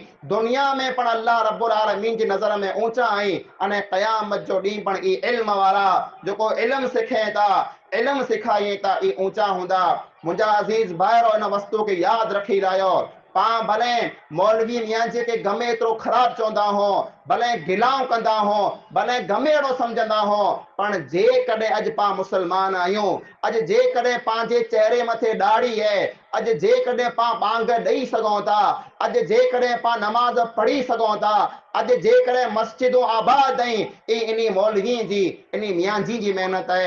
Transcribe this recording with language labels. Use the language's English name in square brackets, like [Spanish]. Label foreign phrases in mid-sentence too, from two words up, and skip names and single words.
[Sindhi] दुनिया में पण [Arabic] الله رب العالمين [Sindhi] जी नज़र में ऊंचा आहिनि अने क़यामत जो ॾींहुं पण ई इल्म वारा जेको इल्म सिखे था, इल्म सिखाइनि था, ई ऊंचा हूंदा। मुंहिंजा अज़ीज़ भाइरो इन वस्तु खे यादि रखी लायो। पा भले मौलवी मियां जी के गमे एतिरो ख़राब चवंदा हो, भले गिलाऊं कंदा हो, भले गमे अहिड़ो सम्झंदा हो, पण जे कॾहिं अॼु पा मुसलमान आहियूं, अॼु जे कॾहिं पंहिंजे चेहरे मथे ॾाढ़ी है, अॼु जे कॾहिं पा ॿांग ॾेई सघूं था, अॼु जे कॾहिं पा नमाज़ पढ़ी सघूं था, अॼु जे कॾहिं मस्जिदूं आबाद आहिनि, ई इन्ही मौलवी जी, इन्ही मियां जी महिनत आहे।